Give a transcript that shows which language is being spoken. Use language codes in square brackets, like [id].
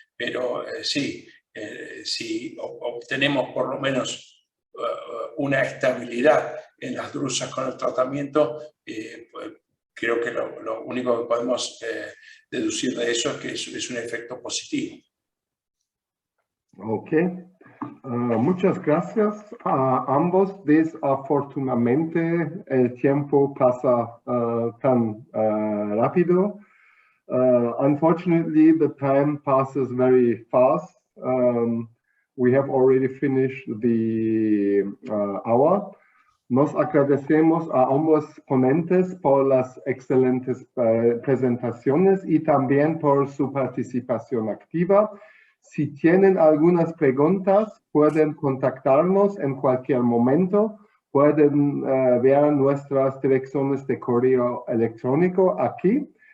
[es] Pero sí, si obtenemos por lo menos una estabilidad en las drusas con el tratamiento, creo que lo único que podemos deducir de eso es que es un efecto positivo. Ok. Muchas gracias a ambos. Desafortunadamente el tiempo pasa tan rápido. [en] Unfortunately, the time passes very fast. We have already finished the hour. [es] Nos agradecemos a ambos ponentes por las excelentes presentaciones y también por su participación activa. Si tienen algunas preguntas, pueden contactarnos en cualquier momento. Pueden ver nuestras direcciones de correo electrónico aquí.